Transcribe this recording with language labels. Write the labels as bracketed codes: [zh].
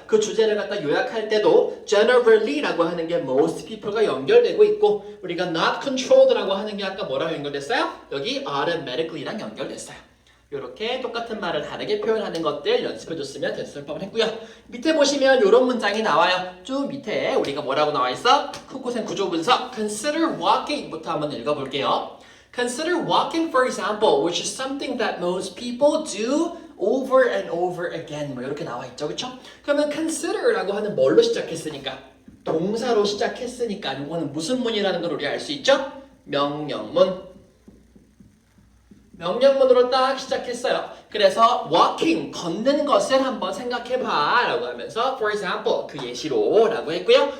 [ko] 그 주제를 갖다 요약할 때도 generally라고 하는 게 [en] most people [ko] 가 연결되고 있고 우리가 [en] not controlled [ko] 라고 하는 게 아까 뭐랑 연결됐어요? 여기 automatically랑 연결됐어요. 이렇게 똑같은 말을 다르게 표현하는 것들 연습해줬으면 됐을 뻔했고요. 밑에 보시면 이런 문장이 나와요. 쭉 밑에 우리가 뭐라고 나와 있어? 후고생 구조 분석 [en] Consider walking [ko] 부터 한번 읽어볼게요. [en] Consider walking, for example, which is something that most people do over and over again. [ko] 뭐 이렇게 나와 있죠, 그렇죠? 그러면 consider라고 하는 뭘로 시작했으니까? 동사로 시작했으니까 이거는 무슨 문이라는 걸 우리 알 수 있죠? 명령문. 명령문으로 딱 시작했어요. 그래서 walking, 걷는 것을 한번 생각해봐 라고 하면서 [en] for example, [ko] 그 예시로 라고 했고요.